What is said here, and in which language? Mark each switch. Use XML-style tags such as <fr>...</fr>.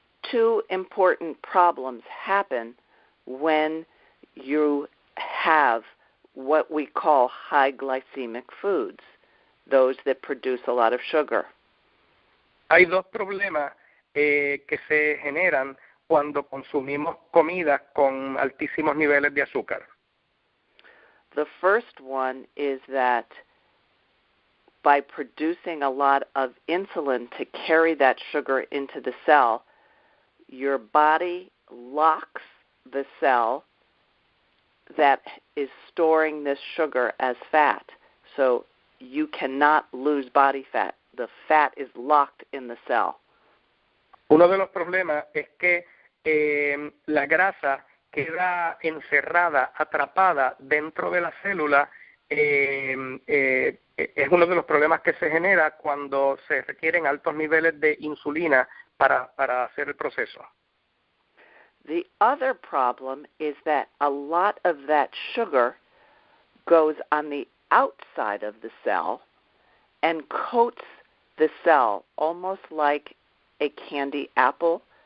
<en>Two important problems happen when you have what we call high glycemic foods, those that produce a lot of sugar.</en> <es>Hay dos problemas que se generan cuando consumimos comida con altísimos niveles de azúcar.</es> <en>The first one is that by producing a lot of insulin to carry that sugar into the cell, your body locks the cell that is storing this sugar as fat. So you cannot lose body fat. The fat is locked in the cell.</en> <es>Uno de los problemas es que la grasa queda encerrada, atrapada dentro de la célula. Es uno de los problemas que se genera cuando se requieren altos niveles de insulina para hacer el proceso.</es> <en>The other problem is that a lot of that sugar goes on the outside of the cell and coats the cell almost like a candy apple.</en>